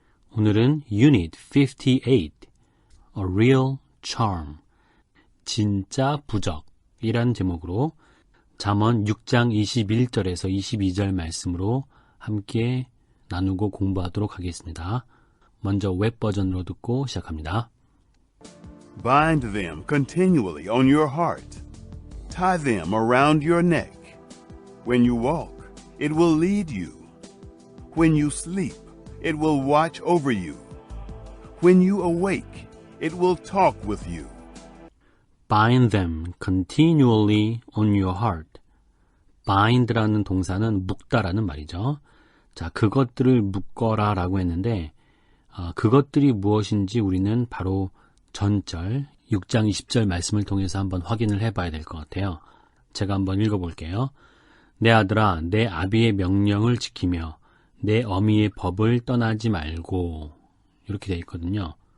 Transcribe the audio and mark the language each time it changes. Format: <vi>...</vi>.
<ko>오늘은 Unit 58,</ko> <en>A Real Charm,</en> <ko>진짜 부적이라는 제목으로 잠언 6장 21절에서 22절 말씀으로 함께 나누고 공부하도록 하겠습니다. 먼저 웹 버전으로 듣고 시작합니다.</ko> <en>Bind them continually on your heart. Tie them around your neck. When you walk, it will lead you. When you sleep, it will watch over you. When you awake, it will talk with you. Bind them continually on your heart.</en> <ko>bind라는 동사는 묶다라는 말이죠. 자, 그것들을 묶어라 라고 했는데 그것들이 무엇인지 우리는 바로 전절 6장 20절 말씀을 통해서 한번 확인을 해봐야 될 것 같아요. 제가 한번 읽어볼게요. 내 아들아, 내 아비의 명령을 지키며 내 어미의 법을 떠나지 말고, 이렇게 되어 있거든요.</ko>